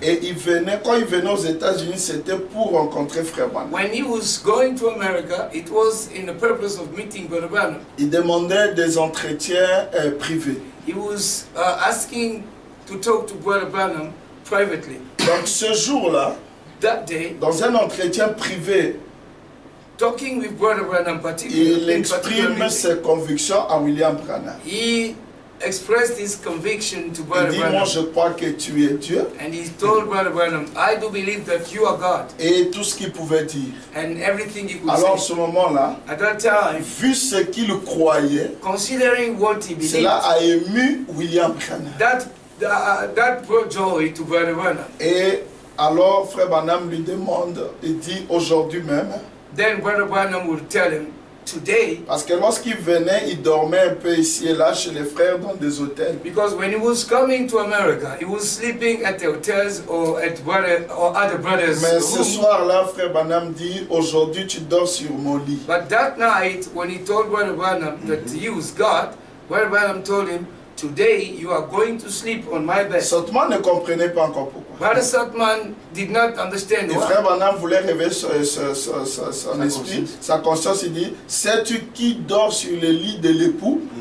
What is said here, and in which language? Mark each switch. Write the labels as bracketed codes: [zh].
[fr] Et quand il venait aux États-Unis, c'était pour rencontrer Frère Branham. [en] When he was going to America, it was in the purpose of meeting Brother Branham. [fr] Il demandait des entretiens privés. [en] He was asking to talk to Brother Branham privately. [fr] Donc ce jour-là, [en] That day, [fr] dans un entretien privé, [en] talking with Brother Branham [fr] il [en] particularly, [fr] exprime ses convictions à William Branham. [en] he expressed his conviction to [fr] Il [en] Brother [fr] dit, moi [en] Branham. [fr] je crois que tu es Dieu. [en] And he told Brother Branham, I do believe that you are God. [fr] Et tout ce qu'il pouvait dire. [en] And everything he could [fr] Alors à [en] say. [fr] ce moment-là, [en] At that time, [fr] vu ce qu'il croyait, [en] considering what he believed, [fr] cela a ému William Branham. [en] that brought joy to Brother Branham. [fr] Et alors Frère Branham lui demande, il dit aujourd'hui même, [en] Then Brother Branham would tell him, today, [fr] parce que lorsqu'il venait, il dormait un peu ici et là chez les frères dans des hôtels. [en] because when he was coming to America, he was sleeping at the hotels or at other brothers' [fr] Mais ce [en] room. [fr] soir-là, Frère Branham dit, aujourd'hui tu dors sur mon lit. [en] But that night, when he told Brother Branham that he was God, Brother Branham told him, today you are going to sleep on my bed. [fr] Sotman ne comprenait pas encore pourquoi. [en] Brother Sotman did not understand [fr] Et Frère [en] why. [fr] Branham voulait réveiller son esprit, sa conscience. Il dit, sais-tu qui dort sur le lit de l'époux?